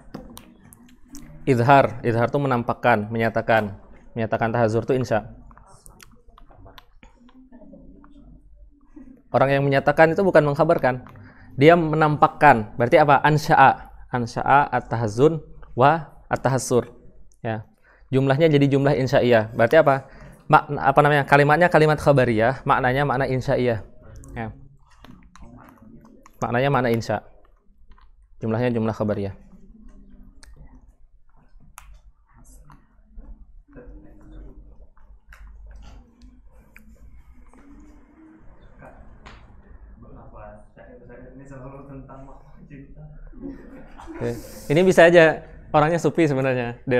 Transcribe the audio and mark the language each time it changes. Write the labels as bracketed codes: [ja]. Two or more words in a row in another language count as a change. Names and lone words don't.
[id] Izhar itu menampakkan, menyatakan tahazur itu insya. Orang yang menyatakan itu bukan mengkhabarkan, dia menampakkan. Berarti apa? [ar] أنشأ التحازن والتحسر. [id] Ya. Jumlahnya jadi jumlah insya'iyah. Berarti apa? Apa namanya? Kalimatnya kalimat khabariyah, maknanya makna insya'iyah. Ya. Maknanya makna insya. Jumlahnya jumlah khabariyah. Ini bisa aja orangnya sufi sebenarnya, Del.